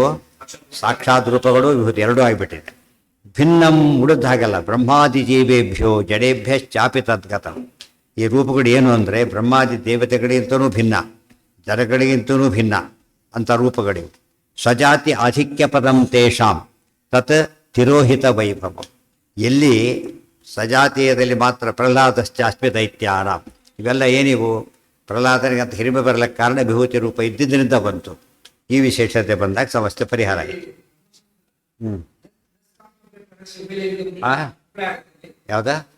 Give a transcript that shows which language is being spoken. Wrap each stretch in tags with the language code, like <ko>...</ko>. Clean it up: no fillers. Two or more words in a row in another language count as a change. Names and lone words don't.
<kn>ಸಾಕ್ಷಾತ್ ರೂಪಗಳು. ವಿಭೂತಿ ಎರಡೂ ಆಗಿಬಿಟ್ಟಿದೆ. ಭಿನ್ನಂ ಉಳಿದ ಹಾಗಲ್ಲ.</kn> <sa>ಬ್ರಹ್ಮಾದಿ ಜೀವೇಭ್ಯೋ ಜಡೇಭ್ಯ ಚಾಪಿ ತದ್ಗತಂ.</sa> <kn>ಈ ರೂಪಗಳು ಏನು ಅಂದರೆ ಬ್ರಹ್ಮಾದಿ ದೇವತೆಗಳಿಗಿಂತಲೂ ಭಿನ್ನ, ಜಡಗಳಿಗಿಂತಲೂ ಭಿನ್ನ ಅಂಥ ರೂಪಗಳಿವೆ.</kn> <sa>ಸ್ವಜಾತಿ ಆಧಿಕ್ಯ ಪದಂ ತೇಷಾಂ ತತ್ ತಿರೋಹಿತ ವೈಭವಂ.</sa> <kn>ಎಲ್ಲಿ ಸಜಾತೀಯದಲ್ಲಿ ಮಾತ್ರ</kn> <sa>ಪ್ರಹ್ಲಾದಶ್ಚಾಸ್ಮಿ ದೈತ್ಯಾನ,</sa> <kn>ಇವೆಲ್ಲ ಏನಿವು? ಪ್ರಹ್ಲಾದನಿಗೆ ಅಂತ ಹಿರಿಮೆ ಬರಲಿಕ್ಕೆ ಕಾರಣ ವಿಭೂತಿ ರೂಪ ಇದ್ದಿದ್ದರಿಂದ ಬಂತು. ಈ ವಿಶೇಷತೆ ಬಂದಾಗ ಸಮಸ್ಯೆ ಪರಿಹಾರ ಆಯಿತು. ಯಾವ್ದ?</kn>